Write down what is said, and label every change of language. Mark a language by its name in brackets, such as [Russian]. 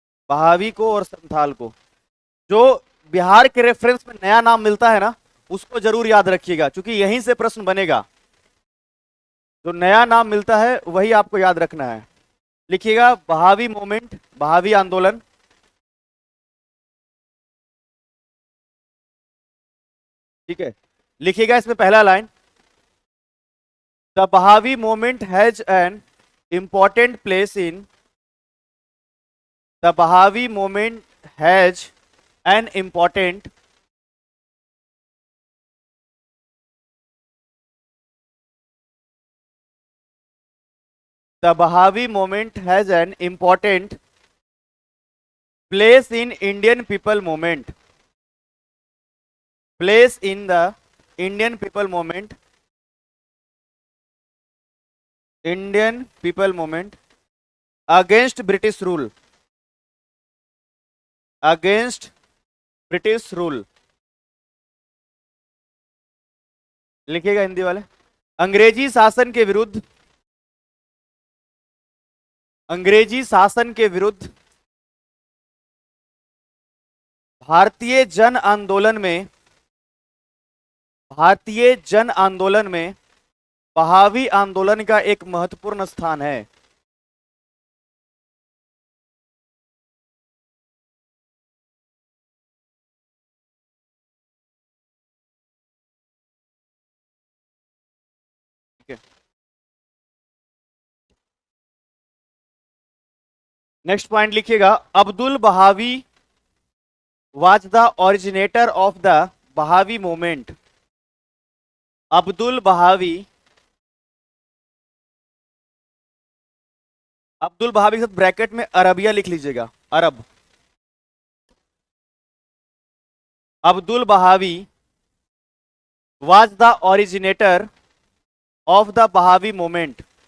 [Hindi] बहावी को और संथाल को, जो बिहार के रेफरेंस में नया नाम मिलता है ना उसको जरूर याद रखिएगा, क्योंकि यहीं से प्रश्न बनेगा। जो नया नाम मिलता है वही आपको याद रखना है। लिखिएगा बहावी मूवमेंट, बहावी आंदोलन। ठीक है, लिखिएगा इसमें पहला line, [English] The Bahavi movement has an important place in, the Bahavi movement has an important the Bahavi movement has an important place in Indian people movement, place in the Indian people movement, Indian people movement against British rule, against British rule। [Hindi] लिखिएगा हिंदी वाले, अंग्रेजी शासन के विरुद्ध, अंग्रेजी शासन के विरुद्ध भारतीय जन आंदोलन में, भारतीय जन आंदोलन में बहावी आंदोलन का एक महत्वपूर्ण स्थान है। ठीक है, नेक्स्ट पॉइंट लिखिएगा, [English] Abdul Bahavi was the originator of the Bahavi movement। [Hindi] Abdul Wahabi, Abdul Wahabi के साथ ब्रैकेट में अरबिया लिख लीजिएगा, अरब। [English] Abdul Bahavi was the originator of the Bahavi movement।